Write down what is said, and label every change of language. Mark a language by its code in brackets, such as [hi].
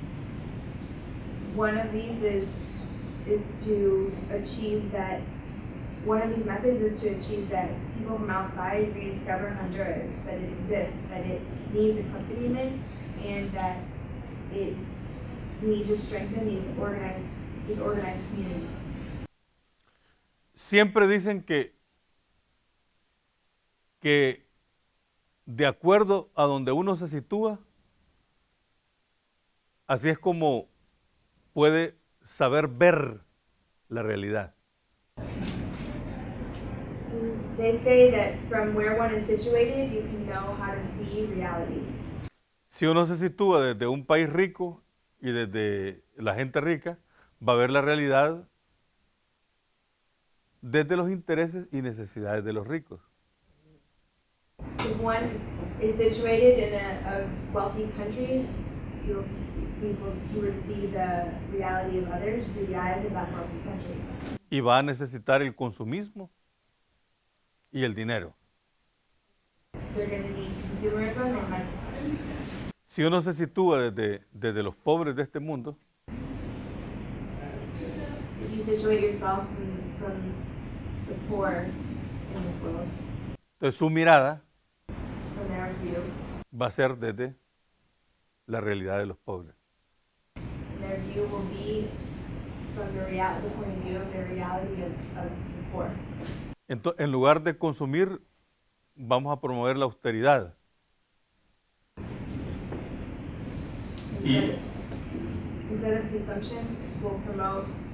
[en] One of these methods is to achieve that people from outside rediscover Honduras, that it exists, that it needs accompaniment, and that we need to strengthen this organized community. [es] Siempre dicen que de acuerdo a donde uno se sitúa, así es como puede saber ver la realidad. [en] They say that from where one is situated, you can know how to see reality. [es] Si uno se sitúa desde un país rico y desde la gente rica, va a ver la realidad desde los intereses y necesidades de los ricos. [en] If one is situated in a wealthy country, you would see the reality of others through the eyes of that wealthy country. [es] Y va a necesitar el consumismo y el dinero. [en] They're going to need consumerism and money. [es] Si uno se sitúa desde los pobres de este mundo, [en] If you situate yourself from the poor in this world, [es] entonces su mirada [en] from their view, [es] va a ser desde la realidad de los pobres. [en] their view will be from the point of view of the reality of the poor. [es] Entonces, en lugar de consumir, vamos a promover la austeridad. [en] Instead of consumption, we'll promote